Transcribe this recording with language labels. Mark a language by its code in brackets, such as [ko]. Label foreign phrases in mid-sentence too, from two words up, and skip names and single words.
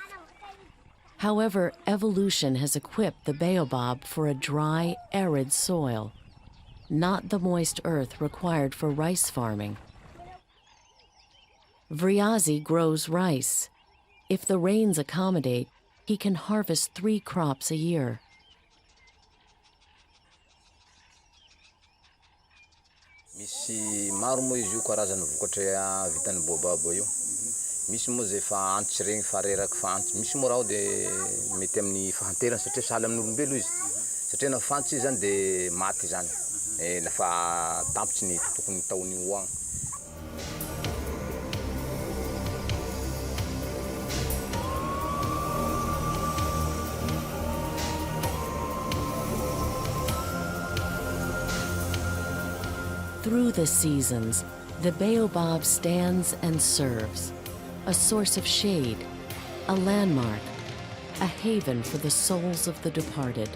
[en] However, evolution has equipped the baobab for a dry, arid soil, not the moist earth required for rice farming. Vriazi grows rice. If the rains accommodate, he can harvest 3 crops a year. [mg] Misy maro moa izy io karazany vokatra vitan'ny baobab io. Misy moa zay fa antitsy regny fa reraky fa antitsy. Misy moa raha de mety amin'ny fahanterana satria sahala amin'ny olombelo izy. Satria na fantitsy izy zany de maty zany. Lafa tampitsy ny tokony taony io agny. [en] Through the seasons, the baobab stands and serves, a source of shade, a landmark, a haven for the souls of the departed.